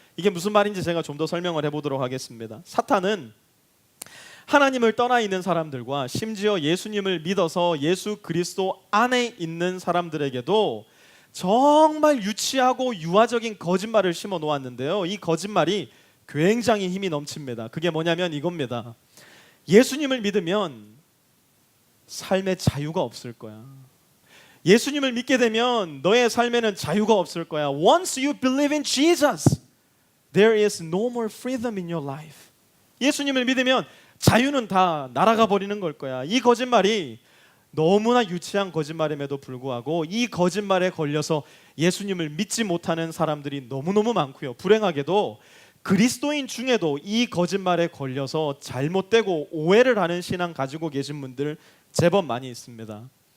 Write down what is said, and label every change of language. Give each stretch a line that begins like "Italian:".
Korean: 이게 무슨 말인지 제가 좀 더 설명을 해보도록 하겠습니다. 사탄은 하나님을 떠나 있는 사람들과 심지어 예수님을 믿어서 예수 그리스도 안에 있는 사람들에게도 정말 유치하고 유아적인 거짓말을 심어 놓았는데요. 이 거짓말이 굉장히 힘이 넘칩니다. 그게 뭐냐면 이겁니다. 예수님을 믿으면 삶의 자유가 없을 거야. 예수님을 믿게 되면 너의 삶에는 자유가 없을 거야.
English: Once you believe in Jesus, there is no more freedom in your life.
Korean: 예수님을 믿으면 자유는 다 날아가 버리는 걸 거야. 이 거짓말이 너무나 유치한 거짓말임에도 불구하고 이 거짓말에 걸려서 예수님을 믿지 못하는 사람들이 너무너무 많고요. 불행하게도 그리스도인 중에도 이 거짓말에 걸려서 잘못되고 오해를 하는 신앙 가지고 계신 분들 제법 많이 있습니다.